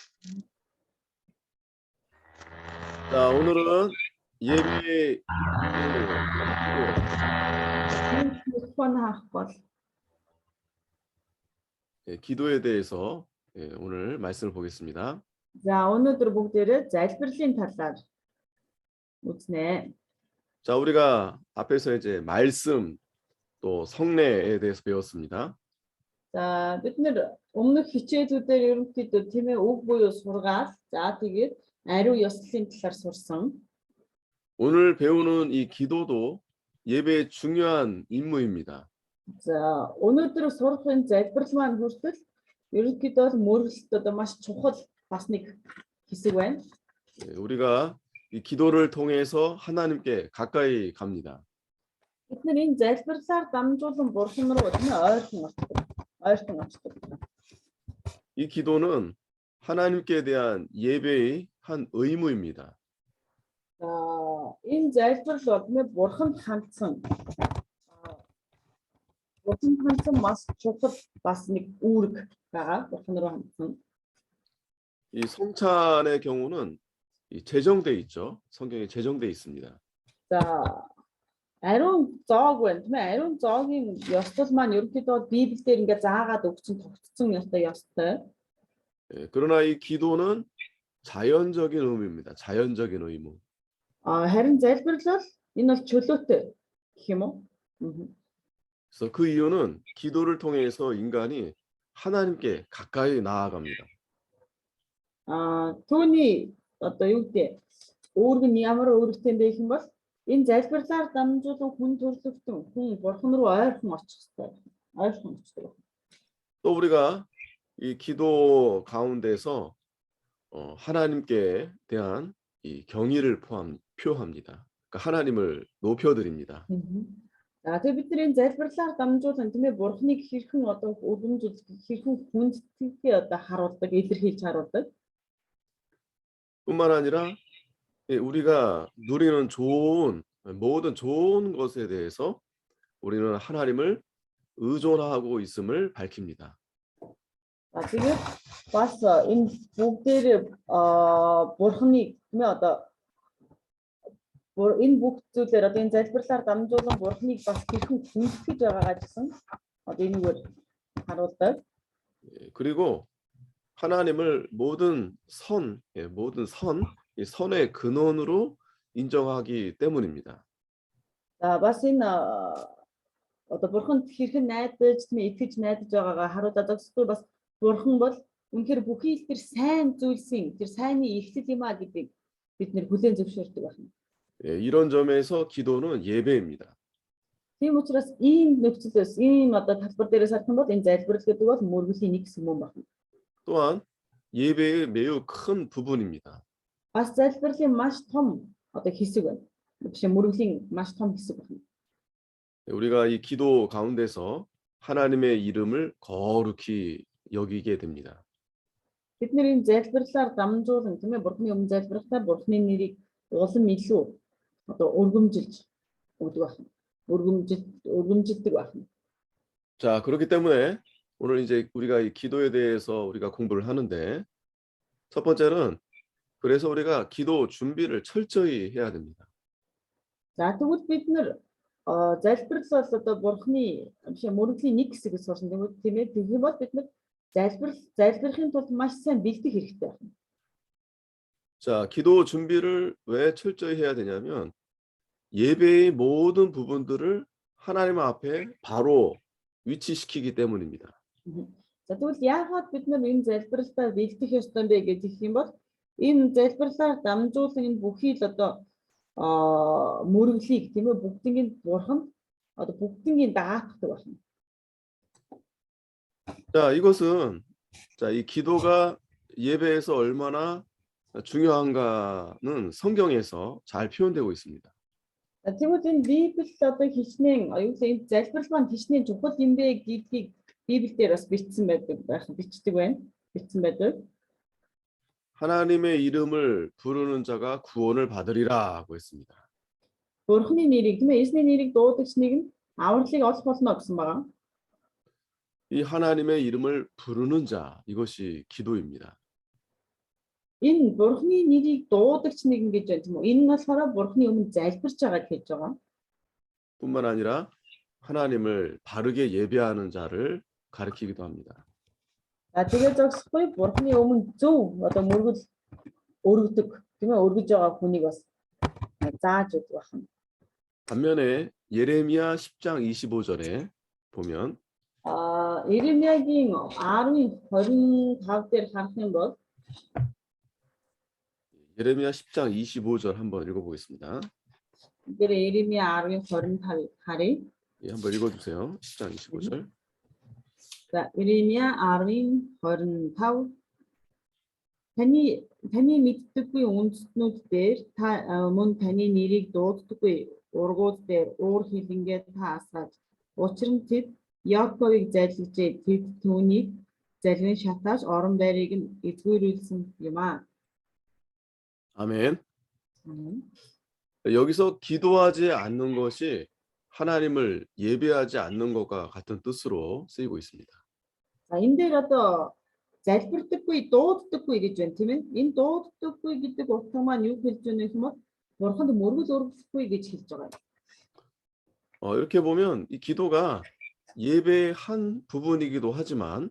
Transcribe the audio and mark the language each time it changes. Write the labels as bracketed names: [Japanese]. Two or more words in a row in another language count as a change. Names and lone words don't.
[Korean] 자, 오늘은 예배 기도에 대해서 오늘 말씀을 보겠습니다. [Mongolian] За өнөөдөр бүгдээрээ залбирлын талаар үзнэ. [Korean] 자, 우리가 앞에서 이제 말씀 또 성례에 대해서 배웠습니다. [Mongolian] За бид нэр өмнөх хичээлүүдээр ерөнхийдөө тийм ээ үг буюу сургаал, за тэгээд ариу ёслолын талаар сурсан. [Korean] 오늘 배우는 이 기도도 예배의 중요한 임무입니다. [Mongolian] За өнөөдөр сурах энэ залбирал маань хүртэл ерөнхийдөө мөрөлт одоо маш чухал бас нэг хэсэг байна. [Korean] 우리가 이 기도를 통해서 하나님께 가까이 갑니다. [Mongolian] Бид нэр энэ залбирлаар дамжуулан бурхан руу тийм ээ ойрхон очдог. [Korean] 이 기도는 하나님께 대한 예배의 한 의무입니다. [Mongolian] За энэ залбирал бол тийм ээ бурханд хандсан маш чухал бас нэг үүрэг байгаа бурхан руу хандсан. [Korean] 이 성찬의 경우는 제정돼 있죠. 성경에 제정돼 있습니다. [Mongolian] За ариун зоог байна тийм ээ ариун зоогийн ёслол маань ерөнхийдөө Библиэлд ингээ заагаад өгсөн тогтсон ёстой. [Korean] 그러나 이 기도는 자연적인 의무입니다. 자연적인 의무. [Mongolian] харин залбирал бол энэ бол чөлөөтэй гэх юм уу? [Korean] 그래서 그 이유는 기도를 통해서 인간이 하나님께 가까이 나아갑니다. [Mongolian] Түүний одоо юу гэдэг өөрөг нь ямар өөрөвтэй бэ гэх юм бол энэ залбирлаар дамжуулан хүн төрлөختөн хүн бурхан руу ойрхон очих хэрэгтэй. ойрхон очдог. [Korean] 또 우리가 이 기도 가운데서 하나님께 대한 이 경의를 표합니다. 그러니까 하나님을 높여드립니다. [Mongolian] За тэгээд бид нэр залбирлаар дамжуулан тийм ээ бурханыг хэрхэн одоо өргөмжүүлэх хэрхэн хүндэтгэлээ одоо харуулдаг, илэрхийлж харуулдаг. [Korean] 뿐만 아니라 우리가 누리는 모든 좋은 것에 대해서 우리는 하나님을 의존하고 있음을 밝힙니다. [Mongolian] За тэгээд бас энэ бүгдээр бурханыг тийм ээ одоо энэ бүх зүйлээр одоо энэ залбирлаар дамжуулан бурханыг бас хэрхэн хүндэтгэж байгаагаа гэсэн одоо энэгээр харуулдаг. [Korean] 그리고 하나님을 모든 선, 이 선의 근원으로 인정하기 때문입니다. [Mongolian] За бас энэ одоо бурханд хэрхэн найдаж, тийм итгэж найдаж байгаагаа харуулдаг. Зөвхөн бас бурхан бол үнэхээр бүхий л тэр сайн зүйлсийн, тэр сайнны эхлэл юм а гэдгийг бид нэр хүлээн зөвшөөрдөг байна. [Korean] 이런 점에서 기도는 예배입니다. [Mongolian] Тийм учраас ийм нөхцөлөөс ийм одоо талбар дээрээс харах юм бол энэ залбирал гэдэг бол мөргөлийн нэг хэсэг юм байна. [Korean] 또한 예배의 매우 큰 부분입니다. [Mongolian] Бас залбирлын маш том одоо хэсэг байна. Биш мөргөлийн маш том хэсэг байна. [Korean] 우리가 이 기도 가운데서 하나님의 이름을 거룩히 여기게 됩니다. [Mongolian] Бид нэр энэ залбирлаар дамжуулан тийм ээ бурхны өмнө залбирахтаа бурхны нэрийг улам илүү одоо өргөмжилж өгдөг байна. өргөмжилдэг байна. [Korean] 자, 그렇기 때문에 오늘 이제 우리가 이 기도에 대해서 우리가 공부를 하는데 첫 번째는 그래서 우리가 기도 준비를 철저히 해야 됩니다. [Mongolian] За тэгвэл бид нэр залбирал бол одоо бурхны биш мөргөлийн нэг хэсэг сурсан тийм ээ тэгэх бол бид нэр залбирахын тулд маш сайн бэлдэх хэрэгтэй байна. [Korean] 자, 기도 준비를 왜 철저히 해야 되냐면 예배의 모든 부분들을 하나님 앞에 바로 위치시키기 때문입니다. [Mongolian] За тэгвэл яагаад бид нар энэ залбиралтаа бэлдэх ёстой бэ гэж юм бол энэ залбирлаар дамжуулан энэ бүхий л одоо мөрөглийг тийм ээ бүгднийг бурхан одоо бүгднийг даатдаг байна. [Korean] 자, 이것은 이 기도가 예배에서 얼마나 중요한가는 성경에서 잘 표현되고 있습니다. [Mongolian] Тэгвэл энэ Библиэд одоо хичнээн аюулгүй энэ залбирал маань хичнээн чухал юм бэ гэдгийг Библиэлд бас бичсэн байдаг. [Korean] 하나님의 이름을 부르는 자가 구원을 받으리라고 했습니다. [Mongolian] Бурхны нэрийг тийм ээ эзний нэрийг дуудагч нэг нь авралыг олох болно гэсэн байна. [Korean] 이 하나님의 이름을 부르는 자 이것이 기도입니다. [Mongolian] Энэ бурхны нэрийг дуударч нэгэн гэж байна тийм үү? Энэ нь болохоор бурхны өмнө залбирч байгаа гэж байгаа. [Korean] 뿐만 아니라 하나님을 바르게 예배하는 자를 가리키기도 합니다. [Mongolian] За тэгээ зогсохгүй бурхны өмнө зөв одоо мөргөл өргөдөг тийм ээ өргөж байгаа хүнийг бас зааж өгөх байна. [Korean] 반면에 예레미야 10장 25절에 보면 [Mongolian] Иремьягийн 10:25 дээр харах юм бол [Korean] 예레미야 10장 25절 한번 읽어보겠습니다. [Mongolian] дээр Иремья 10:25 харъя. [Korean] 예, 한번 읽어주세요. 10장 25절. [Mongolian] За Иремья 10:25 таны мэддэггүй үндэстнүүд дээр та мөн таны нэрийг дууддаггүй ургууд дээр уур хилэнгээ та асааж учир нь тэд Яаковыг залгижээ тэд түүнийг залгин шатааж орон байрыг нь эзгүүрүүлсэн юм аа. [Korean] 아멘. 여기서 기도하지 않는 것이 하나님을 예배하지 않는 것과 같은 뜻으로 쓰이고 있습니다. [Mongolian] За энэ дээр одоо залбирдаггүй дууддаггүй гэж байна тийм ээ. Энэ дууддаггүй гэдэг утга маань юу хэлж байна гэх юм бол бурханд мөргөл өргөхгүй гэж хэлж байгаа. [Korean] 이렇게 보면 이 기도가 예배의 한 부분이기도 하지만